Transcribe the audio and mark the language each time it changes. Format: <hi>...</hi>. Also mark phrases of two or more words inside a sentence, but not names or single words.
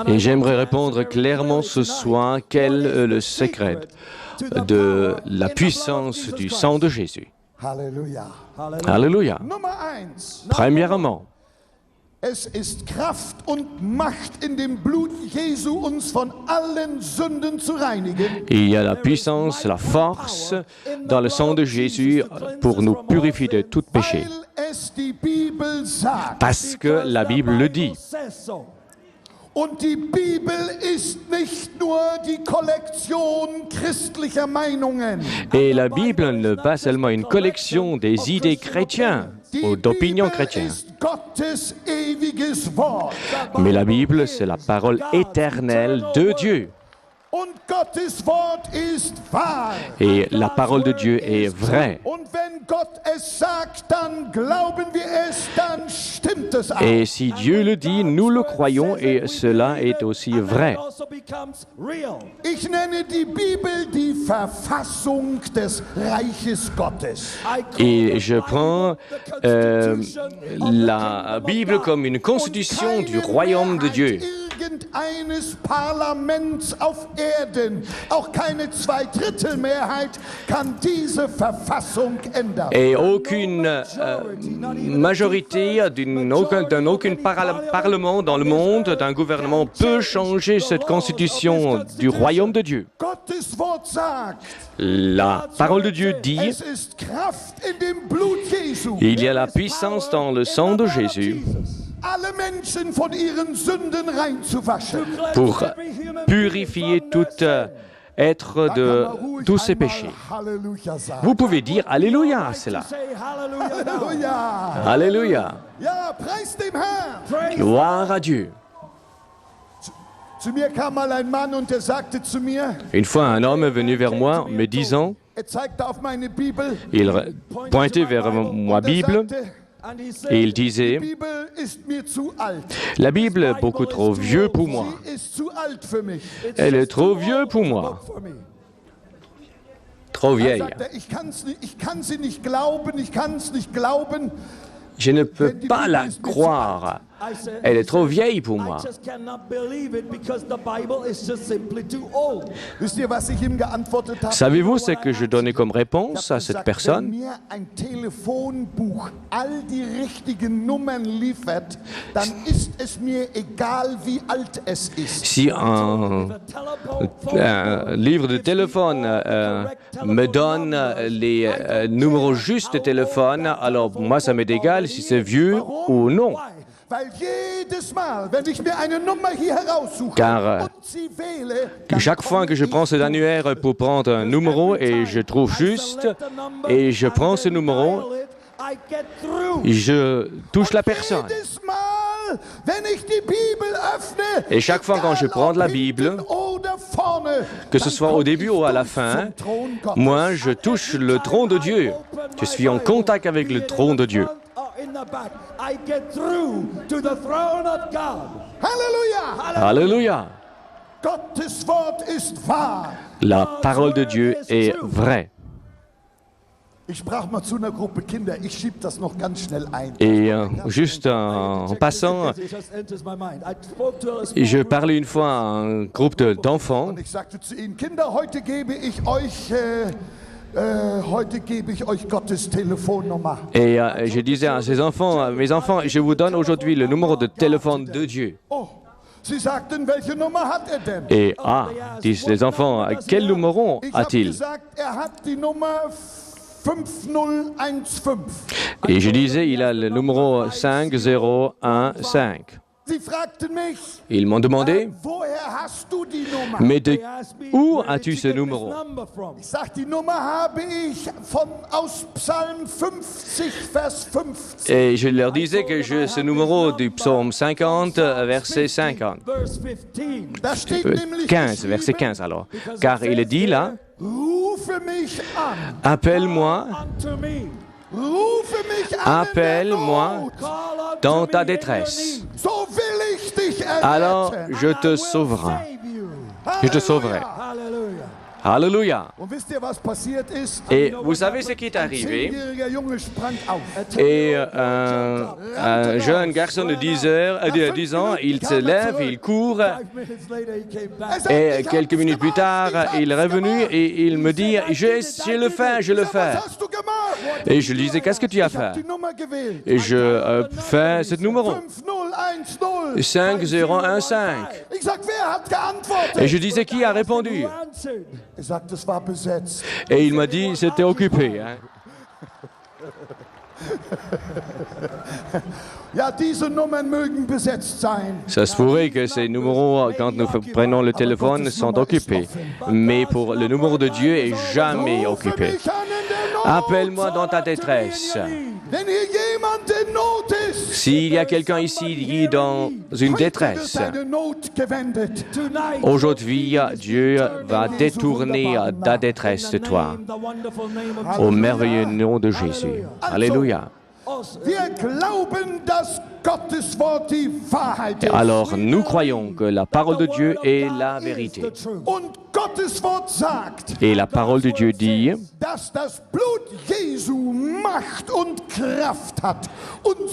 <fr>Et j'aimerais répondre clairement ce soir quel est le secret de la puissance du sang de Jésus.</fr> <de>Halleluja.</de> <fr>Alléluia.</fr> <de>Nummer 1.</de> <fr>Premièrement,</fr> <de>Es ist Kraft und Macht in dem Blut Jesu, uns von allen Sünden zu reinigen.</de> <fr>il y a la puissance, la force dans le sang de Jésus pour nous purifier de tout péché.</fr> <de>Weil es die Bibel sagt.</de> <fr>Parce que la Bible le dit.</fr> <en>Says so.</en> <de>Und die Bibel ist nicht nur die Kollektion christlicher Meinungen.</de> <fr>Et la Bible n'est pas seulement une collection des idées chrétiennes ou</fr> <de>Die</de> <fr>d'opinions</fr> <de>Bibel</de> <fr>chrétiennes.</fr> <de>ist Gottes ewiges Wort.</de> <fr>Mais la Bible, c'est la parole éternelle de Dieu.</fr> <de>Und Gottes Wort ist wahr.</de> <fr>Et la parole de Dieu est vraie.</fr> <de>Und wenn Gott es sagt, dann glauben wir es, dann stimmt es auch.</de> <fr>Et si Dieu le dit, nous le croyons et cela est aussi vrai.</fr> <de>Ich nenne die Bibel die Verfassung des Reiches Gottes.</de> <fr>Et je prends la Bible comme une constitution du royaume de Dieu.</fr> <de>Irgendeines Parlaments auf Erden, auch keine Zweidrittelmehrheit kann diese Verfassung ändern.</de> <fr>Et aucune majorité d'aucun parlement dans le monde, d'un gouvernement, peut changer cette constitution du royaume de Dieu.</fr> <de>Gottes Wort sagt,</de> <fr>La parole de Dieu dit,</fr> <de>es ist Kraft in dem Blut Jesu.</de> <fr>il y a la puissance dans le sang de Jésus</fr> <de>Alle Menschen von ihren Sünden reinzuwaschen.</de> <fr>pour purifier tout être de tous ses péchés.</fr> <de>Halleluja sagen.</de> <fr>Vous pouvez dire Alléluia à cela.</fr> <de>Halleluja.</de> <fr>Alléluia.</fr> <de>Ja, preis dem Herrn.</de> <fr>Gloire à Dieu.</fr> <de>Zu mir kam mal ein Mann und er sagte zu mir,</de> <fr>Une fois, un homme est venu vers moi me disant,</fr> <de>er zeigte auf meine Bibel,</de> <fr>il pointait vers ma Bible et il disait,</fr> <de>die Bibel ist mir zu alt.</de> <fr>la Bible est beaucoup trop vieux pour moi.</fr> <de>Sie ist zu alt für mich.</de> <fr>Elle est trop vieux pour moi. Trop vieille.</fr> <de>Sagt er, ich kann sie nicht glauben, ich kann es nicht glauben.</de> <fr>Je ne peux pas la croire. Elle est trop vieille pour moi.</fr> <de>Wisst ihr, was ich ihm geantwortet habe?</de> <fr>Savez-vous ce que je donnais comme réponse à cette</fr> <de>Wenn</de> <fr>personne?</fr> <de>mir ein Telefonbuch all die richtigen Nummern liefert, dann ist es mir egal, wie alt es ist.</de> <fr>Si un livre de téléphone me donne les numéros justes de téléphone, alors moi ça m'est égal si c'est vieux ou non.</fr> <de>Weil jedes Mal, wenn ich mir eine Nummer hier heraussuche</de> <fr>Car</fr> <de>und sie wähle, dann</de> <fr>chaque fois que je prends cet annuaire pour prendre un numéro et je trouve juste et je prends ce numéro, je touche la personne.</fr> <de>jedes Mal, wenn ich die Bibel öffne,</de> <fr>Et chaque fois quand je</fr> <de>egal</de> <fr>prends</fr> <de>ob</de> <fr>la</fr> <de>hinten</de> <fr>Bible,</fr> <de>oder vorne,</de> <fr>que ce</fr> <de>dann</de> <fr>soit au</fr> <de>komme</de> <fr>début</fr> <de>ich</de> <fr>ou à la</fr> <de>durch</de> <fr>fin,</fr> <de>zum Thron Gottes.</de> <fr>moi je touche le trône de Dieu. Je suis en contact avec le trône de Dieu.</fr> <de>Halleluja!</de> <fr>Alléluia.</fr> <de>Gottes Wort ist wahr.</de> <fr>La parole de Dieu est vraie.</fr> <de>Ich sprach mal zu einer Gruppe Kinder, ich schieb das noch ganz schnell ein.</de> <fr>Et juste en passant, je parlais une fois à un groupe d'enfants</fr> <de>Und ich sagte zu ihnen, Kinder, heute gebe ich euch Gottes Telefonnummer.</de> <fr>et je disais à ces enfants, mes enfants, je vous donne aujourd'hui le numéro de téléphone de Dieu.</fr> <de>Oh, sie sagten, welche Nummer hat er denn?</de> <fr>Et disent les enfants, quel numéro</fr> <de>Ich habe</de> <fr>a-t-il?</fr> <de>gesagt, er hat die Nummer 5015.</de> <fr>Et je disais, il a le numéro 5015.</fr> <de>Sie fragten mich,</de> <fr>Ils m'ont demandé,</fr> <de>woher hast du die Nummer?</de> <fr>mais de où as-tu ce numéro?</fr> <de>Ich sag, die Nummer habe ich aus Psalm 50, Vers 50.</de> <fr>Et je leur disais que ce numéro du psaume 50, verset 50.</fr> <de>Da steht nämlich 15,</de> <fr>verset 15 alors. Car il est dit là,</fr> <de>Rufe mich an,</de> <fr>appelle-moi,</fr> <de>rufe mich an</de> <fr>appelle-moi</fr> <de>in der Not.</de> <fr>dans ta détresse.</fr> <de>So will ich dich</de> <fr>Alors</fr> <de>erretten.</de> <fr>je te sauverai. Je te sauverai. Alléluia.</fr> <de>Und wisst ihr, was passiert ist?</de> <fr>Et vous savez ce qui est</fr> <de>Ein</de> <fr>arrivé?</fr> <de>10-jähriger Junge sprang auf.</de> <fr>Et un jeune garçon de 10 ans, il se lève, il court,</fr> <de>Er sagt,</de> <fr>et</fr> <de>ich hab</de> <fr>quelques</fr> <de>es</de> <fr>minutes plus</fr> <de>gemacht,</de> <fr>tard,</fr> <de>ich hab's</de> <fr>il est revenu</fr> <de>gemacht.</de> <fr>et il me dit, je le fais, je le</fr> <de>Ich sag,</de> <fr>fais.</fr> <de>was hast du gemacht?</de> <fr>Et je lui disais, qu'est-ce que tu as</fr> <de>Ich hab</de> <fr>fait?</fr> <de>die Nummer gewählt.</de> <fr>Et je fais ce numéro, 5010. 5015.</fr> <de>Ich sag, wer hat geantwortet?</de> <fr>Et je disais, qui a répondu?</fr> <de>Er sagt, es war besetzt.</de> <fr>Et il m'a dit, c'était occupé. Hein.</fr> <de>Ja, diese Nummern mögen besetzt sein.</de> <fr>Ça se pourrait que ces numéros, quand nous prenons le téléphone, sont occupés. Mais pour le numéro de Dieu est jamais</fr> <de>Rufe</de> <fr>occupé.</fr> <de>mich an in der Not.</de> <fr>Appelle-moi dans ta détresse.</fr> <de>Wenn hier jemand in Not ist,</de> <fr>S'il y a quelqu'un ici qui est dans une</fr> <de>heute wird</de> <fr>détresse,</fr> <de>deine Not gewendet.</de> <en>Tonight,</en> <fr>aujourd'hui, Dieu va détourner ta détresse de toi.</fr> <en>the wonderful name of</en> <fr>Au merveilleux nom de Jésus. Alléluia.</fr> <de>Wir glauben, dass Gottes Wort die Wahrheit ist.</de> <fr>Alors, nous croyons que la parole de Dieu est la vérité.</fr> <de>Und Gottes Wort sagt,</de> <fr>Et la parole de Dieu dit</fr> <de>dass das Blut Jesu Macht und Kraft hat, uns</de>